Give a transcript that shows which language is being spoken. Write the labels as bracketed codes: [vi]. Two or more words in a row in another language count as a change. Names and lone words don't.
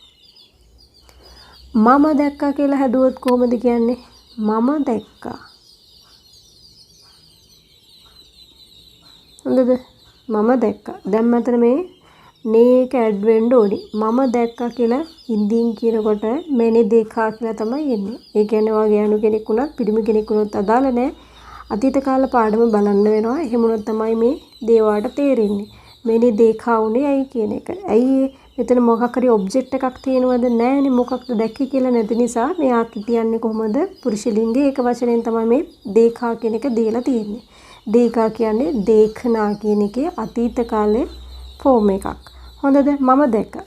[si] මම දැක්කා කියලා හදුවොත් කොහොමද කියන්නේ? මම දැක්කා. හොඳද? මම දැක්කා. දැන් මෙතන මේ නේක ඇඩ් වෙන්න ඕනේ. මම දැක්කා කියලා හින්දියෙන් කියනකොට [hi] मैंने देखा [si] කියලා තමයි එන්නේ. ඒ කියන්නේ ඔයා ගෑනු කෙනෙක් වුණත් පිරිමි කෙනෙක් වුණත් අදාළ නැහැ. අතීත කාල පාඩම බලන්න වෙනවා. එහෙම වුණොත් තමයි මේ දේවාට තේරෙන්නේ. [hi] मैंने देखा [si] උනේ ඇයි කියන එක. ඇයි මෙතන මොකක් හරි ඔබ්ජෙක්ට් එකක් තියෙනවද? නැහැනේ. මොකක්ද දැක්කේ කියලා නැති නිසා මෙයා කියන්නේ කොහොමද? පුරුෂ ලිංගයේ එක වචනෙන් තමයි මේ देखा කියන එක දීලා තියෙන්නේ. देखा කියන්නේ देखना කියන එකේ අතීත කාලේ ෆෝම් එකක්. හොඳද? මම දැක්කා.